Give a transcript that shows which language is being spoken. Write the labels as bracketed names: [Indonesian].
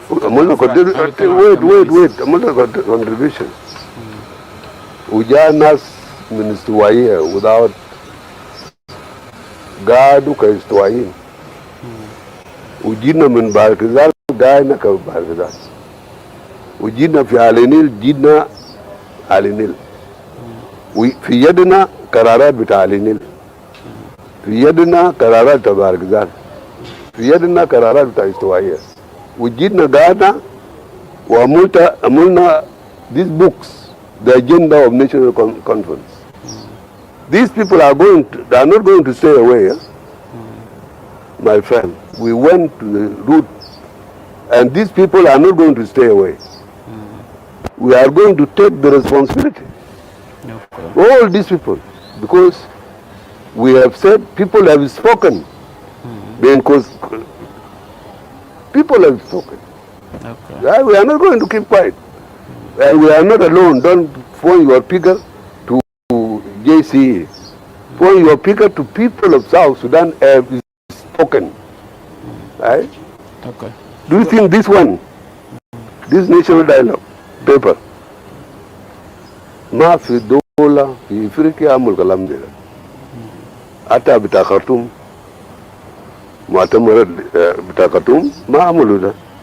[Arabic] عملنا wait عملنا contribution. وجاء ناس من استوائية [English] without [Arabic] قعدوا كاستوائيين. وجينا من باركزال قاعدنا كباركزال. وجينا في علينيل جينا علينيل. وفي يدنا قرارات بتاع علينيل. في يدنا قرارات بتاع باركزال. في يدنا قرارات بتاع استوائية. وجينا قاعدنا وعملنا [English] these books, the agenda of national conference. These people they are not going to stay away. My friend, we went to the route and these people are not going to stay away. We are going to take the responsibility. Okay. All these people, because we have said people have spoken. Because people have spoken. Okay. We are not going to keep quiet. And we are not alone. Don't point your finger to JCE. Point your finger to people of South Sudan have spoken. Right? Okay. Do you think this one, this national dialogue paper, [Arabic] ما في دولة في افريقيا عمل كلام ده حتى بتاع خرطوم مؤتمر بتاع خرطوم ما عملوا ده.